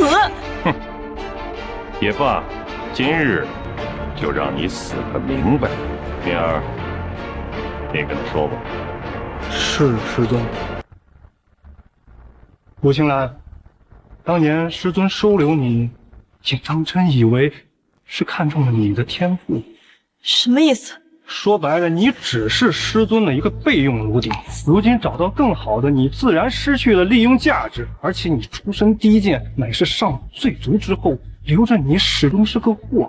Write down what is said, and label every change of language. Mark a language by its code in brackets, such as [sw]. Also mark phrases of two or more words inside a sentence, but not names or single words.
[zh] 哼，也罷，今日就讓你死個明白。明兒，你跟他說吧。是師尊。傅青蘭，當年師尊收留你，竟當真以為是看中了你的天賦。什麼意思？說白了，你只是师尊的一个备用炉鼎。如今找到更好的，你自然失去了利用价值。而且你出身低贱，乃是上古最族之后，留着你始終是個禍。